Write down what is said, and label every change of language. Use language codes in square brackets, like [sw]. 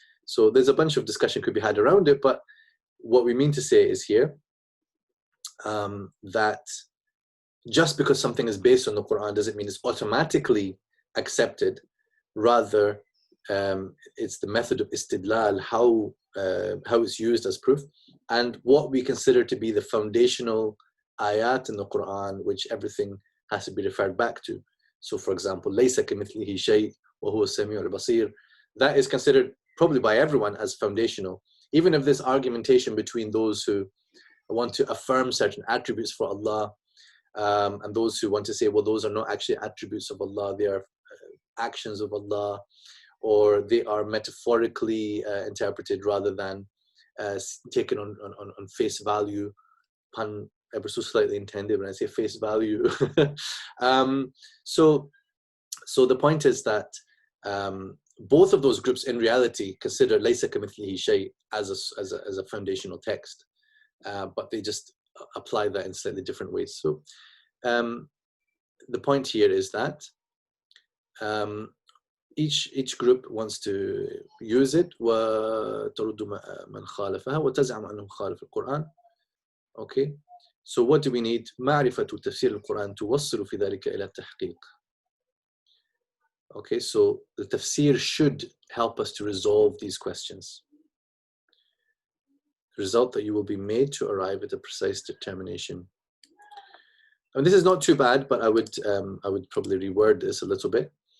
[en] So there's a bunch of discussion could be had around it, but what we mean to say is here that just because something is based on the Quran doesn't mean it's automatically accepted. Rather, it's the method of istidlal, how it's used as proof, and what we consider to be the foundational ayat in the Quran, which everything has to be referred back to. So, for example, [ar] لَيْسَ كَمِثْلِهِ شَيْءٌ وَهُوَ السَّمِيعُ الْبَصِيرُ. [en] That is considered probably by everyone as foundational, even if there's argumentation between those who want to affirm certain attributes for Allah and those who want to say, well, those are not actually attributes of Allah, they are actions of Allah, or they are metaphorically interpreted rather than taken on face value. Pun ever so slightly intended when I say face value. So the point is that both of those groups in reality consider Laysa kamithlihi shay as a foundational text, but they just apply that in slightly different ways. So the point here is that each group wants to use it. [ar] وَتَرُدُّ مَنْ خَالَفَهَا وَتَزْعَمُ أَنَّهُ خَالَفَ القرآن. [en] Okay, so what do we need? [ar] معرفة تفسير القرآن توصل في ذلك إلى التحقيق. [en] Okay, so the tafsir should help us to resolve these questions. The result that you will be made to arrive at a precise determination. And this is not too bad, but I would probably reword this a little bit.